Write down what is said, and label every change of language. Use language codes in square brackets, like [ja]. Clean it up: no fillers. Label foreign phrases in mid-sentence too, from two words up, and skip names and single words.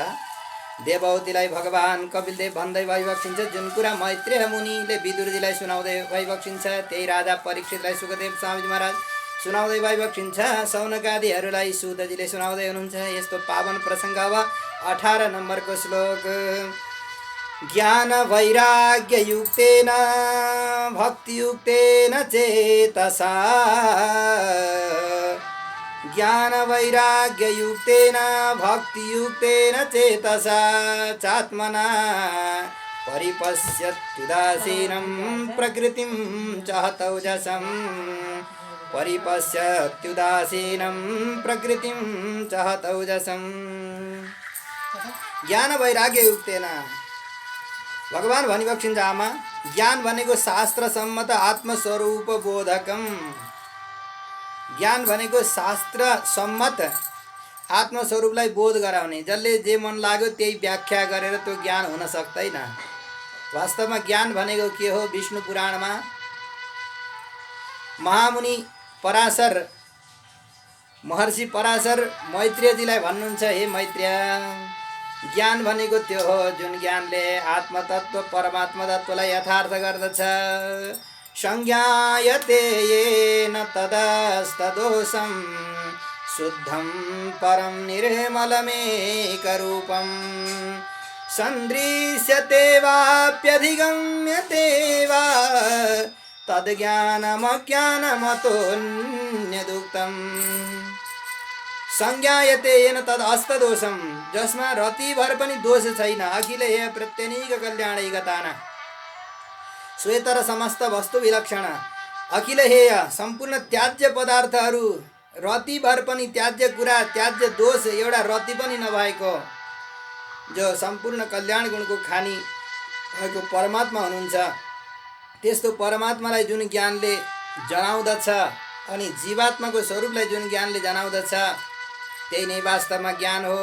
[ne] देवहूतिलाई भगवान कपिलदेव भन्दै भइबक्सिन्छ, जुन कुरा मैत्रेय मुनिले विदुरजीलाई सुनाउँदै भइबक्सिन्छ, त्यही राजा परीक्षितलाई सुखदेव स्वामीजी महाराज सुनाउँदै भइबक्सिन्छ, सौनकादिहरूलाई सुतजीले सुनाउँदै हुनुहुन्छ। यस्तो पावन प्रसङ्ग। अब 18 नम्बरको श्लोक। [sa] ज्ञान वैराग्य युक्तेन भक्तियुक्तेन चेतसा, ज्ञान वैराग्य युक्तेन भक्तियुक्तेन चेतसा, चात्मना परिपश्यत्युदासीनं प्रकृतिं चहतौजसं, परिपश्यत्युदासीनं प्रकृतिं चहतौजसं। ज्ञान वैराग्य युक्तेन, [ne] भगवान भनिबक्सिन्छ आमा, ज्ञान भनेको [sa] शास्त्र सम्मत आत्मस्वरूप बोधकम। [ne] ज्ञान भनेको शास्त्र सम्मत आत्मस्वरूपलाई बोध गराउने, जसले जे मन लाग्यो त्यही व्याख्या गरेर त्यो ज्ञान हुन सक्दैन। वास्तवमा ज्ञान भनेको के हो? विष्णु पुराणमा महामुनि पराशर, महर्षि पराशर मैत्रेयजीलाई भन्नुहुन्छ, हे मैत्रेय, ज्ञान भनेको त्यो हो जुन ज्ञानले आत्मतत्व परमात्मा तत्त्वलाई यथार्थ गर्दछ। [sa] संज्ञायते येन तदस्तदोषं शुद्धं परम निर्मलमेकरूपं, सन्दृश्यते वाप्यधिगम्यते वा तद्ज्ञानमज्ञानमतोऽन्यदुक्तम्। संज्ञायते येन तद अस्तदोषम, [ne] जसमा रतिभर पनि दोष छैन। [sa] अखिल हेय प्रत्यनीक कल्याणैकताना, श्वेतर समस्त वस्तु विलक्षण, [ne] अखिल हेय सम्पूर्ण त्याज्य पदार्थहरू, रतिभर पनि त्याज्य कुरा, त्याज्य दोष एउटा रति पनि नभएको, जो सम्पूर्ण कल्याण गुणको खानी भएको परमात्मा हुनुहुन्छ। त्यस्तो परमात्मालाई जुन ज्ञानले जनाउँदछ अनि जीवात्माको स्वरूपलाई जुन ज्ञानले जनाउँदछ, त्यही नै वास्तवमा ज्ञान हो।